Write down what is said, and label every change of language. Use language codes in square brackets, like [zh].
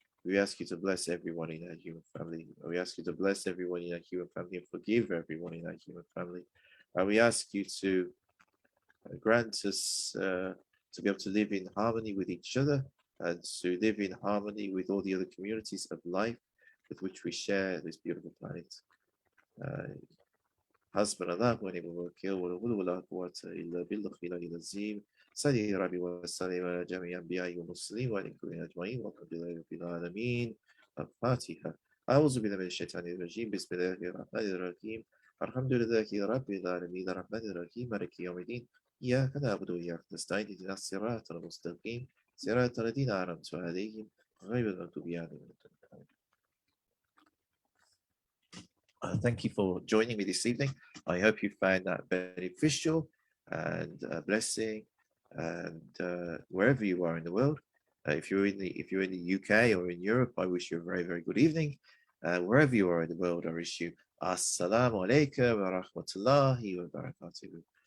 [en] We ask you to bless everyone in our human family. We ask you to bless everyone in our human family and forgive everyone in our human family. And we ask you to grant us to be able to live in harmony with each other and to live in harmony with all the other communities of life with which we share this beautiful planet. [ar] حسبنا الله ونعم الوكيل ولا حول ولا قوة إلا بالله العلي العظيم. صلي ربي وسلم على جميع الأنبياء والمرسلين وعلى كل أجمعين والحمد لله رب العالمين. الفاتحة. أعوذ بالله من الشيطان الرجيم. بسم الله الرحمن الرحيم. الحمد لله رب العالمين الرحمن الرحيم مالك يوم الدين. إياك نعبد وإياك نستعين اهدنا الصراط المستقيم صراط الذين أنعمت عليهم غير المغضوب عليهم. [en] Thank you for joining me this evening. I hope you found that beneficial and blessing, and wherever you are in the world. If you're in the UK or in Europe, I wish you a very, very good evening. Wherever you are in the world, I wish you [ar] Assalamu alaikum wa rahmatullahi wa barakatuh.